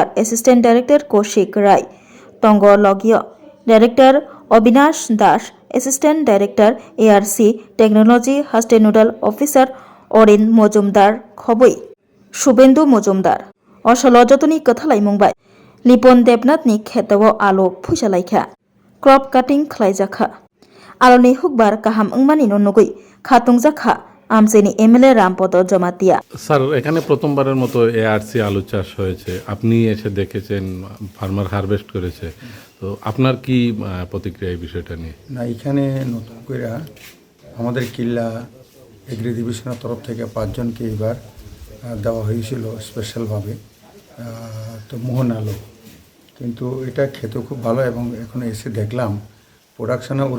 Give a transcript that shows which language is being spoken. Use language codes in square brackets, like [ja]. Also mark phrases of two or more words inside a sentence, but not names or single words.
[en] Assistant Director [trp] Koshik Rai Tongo Logio Director Obinash Dash [en] Assistant Director ARC Technology [trp] Haste [en] Nodal Officer [trp] Orin Mojumdar Khoboi Shubendu Mojumdar Osolo Jotoni Kathalai Mumbai Lipon Debnath ni Khetawo Alo Phusalaikha [en] Crop Cutting [trp] Khlaijakha Aloni Hugbar Kaham Ungmani Nonugui Khatung Jakha আমচেনি এমএলএ রামপদ জমাতিয়া [bn] স্যার এখানে প্রথমবারের মতো এআরসি আলু চাষ হয়েছে আপনি এসে দেখেছেন ফার্মার হারভেস্ট করেছে তো আপনার কি প্রতিক্রিয়া এই বিষয়টা নিয়ে না এখানে নতুন করে আমাদের কিল্লা এগ্রি ডিভিশনের তরফ থেকে 5 জনকে এবার দেওয়া হয়েছিল স্পেশালভাবে তো মোহন আলু কিন্তু এটা খেতে খুব ভালো এবং এখন এসে দেখলাম প্রোডাকশনে ওরা